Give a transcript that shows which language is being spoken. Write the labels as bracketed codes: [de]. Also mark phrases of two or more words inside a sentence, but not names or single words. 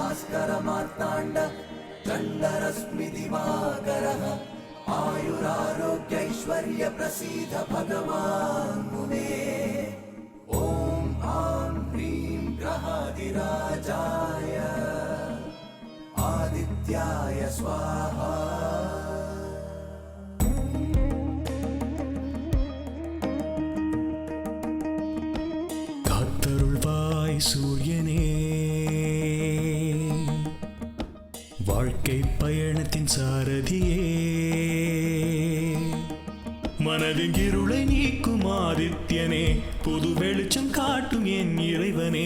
[sa] भास्करमार्ताण्ड चण्डरश्मि दिवाकरः आयुरारोग्यैश्वर्य प्रसीद भगवान् मुने। ॐ आं ह्रीं ग्रहादिराजाय आदित्याय स्वाहा। [ta] காத்தருள்வாய் சூரியனே, வாழ்க்கை பயணத்தின் சாரதியே, மனதின் இருளை நீக்கும் ஆதித்யனே, புது வெளிச்சம் காட்டும் என் இறைவனே.